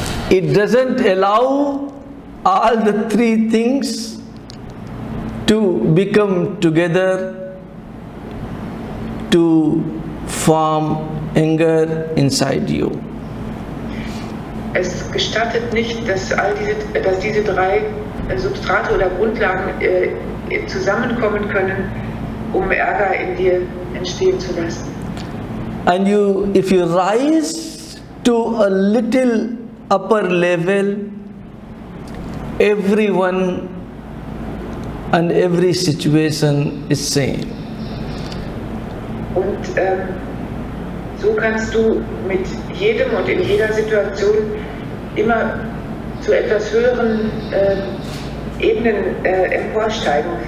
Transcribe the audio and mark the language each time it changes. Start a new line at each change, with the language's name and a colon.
English: It doesn't allow all the three things to become together to form anger inside you.
German: Es gestattet nicht, dass diese drei Substrate oder Grundlagen zusammenkommen können, um Ärger in dir entstehen zu lassen.
English: And if you rise to a little upper level, everyone and every situation is same.
German: Und so kannst du mit jedem und in jeder Situation immer zu etwas höheren Ebenen emporsteigen.